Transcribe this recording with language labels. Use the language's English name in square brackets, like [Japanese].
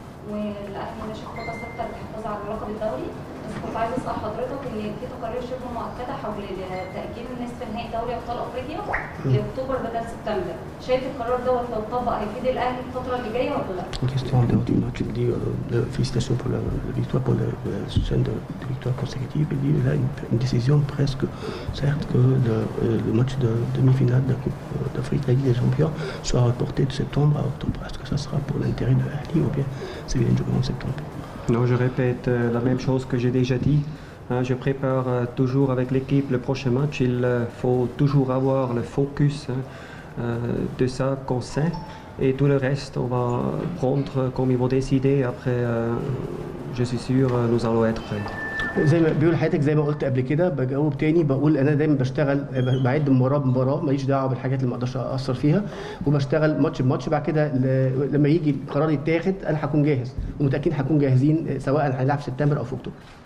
[Arabic] والاهلي ماشي خطه ثابته للحفاظ على لقب الدوري، بس كنت عايز اسال حضرتك ان في تقارير شبه مؤكده حول تاجيل نصف نهائي دوري ابطال افريقيا لاكتوبر بدل سبتمبر، شايف القرار دوت لو اتطبق هيفيد الاهلي الفتره اللي جايه ولا لا؟ [French] Une question en dehors du match, il dit félicitations pour la victoire, pour la chaîne de victoires consécutives. Il dit il a une décision presque certes que le match de demi-finale de la Coupe d'Afrique, la Ligue des Champions, soit reporté de septembre à octobre. Est-ce que ça sera pour l'intérêt de l'Ahli ou bien c'est bien de jouer en septembre? Non, je répète la même chose que j'ai déjà dit. Je prépare toujours avec l'équipe le prochain match. Il faut toujours avoir le focus de ça qu'on sait. Et tout le reste, on va prendre comme ils vont décider. Après, je suis sûr, nous allons être prêts. [Arabic] زي ما بيقول حضرتك زي ما قلت قبل كده بجاوب تاني بقول انا دايما بشتغل بعد مباراه بمباراه ماليش دعوه بالحاجات اللي ما اقدرش اثر فيها وبشتغل ماتش بماتش بعد كده لما يجي القرار يتاخد انا هكون جاهز ومتاكدين هنكون جاهزين سواء هنلعب في سبتمبر او في اكتوبر.